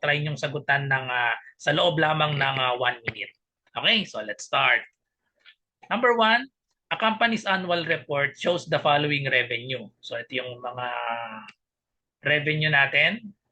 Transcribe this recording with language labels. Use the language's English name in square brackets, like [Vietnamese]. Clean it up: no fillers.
[Filipino] Try nyong sagutan ng, sa loob lamang ng 1 minute. [English] Okay, so let's start. Number 1, a company's annual report shows the following revenue. [Filipino] So ito yung mga revenue natin.